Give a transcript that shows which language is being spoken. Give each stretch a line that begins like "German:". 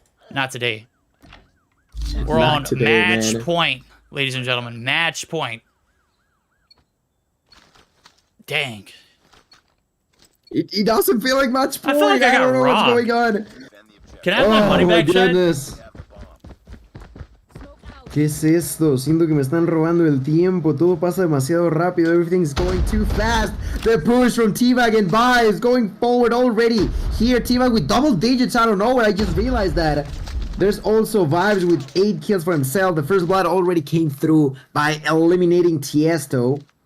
English: Not today. We're Not on today, match man. point, ladies and gentlemen. Match point. Dang. It doesn't feel like much point. I feel like I got don't know robbed. what's going on. Can I have my money back, Chad? goodness.
Spanish: ¿Qué es esto? Siento que me están robando el tiempo. Todo pasa demasiado rápido.
English: Everything's going too fast. The push from T-Bag and Vibes going forward already. Here, T-Bag with double digits out of nowhere. I just realized that. There's also Vibes with 8 kills for himself. The first blood already came through by eliminating Tiesto.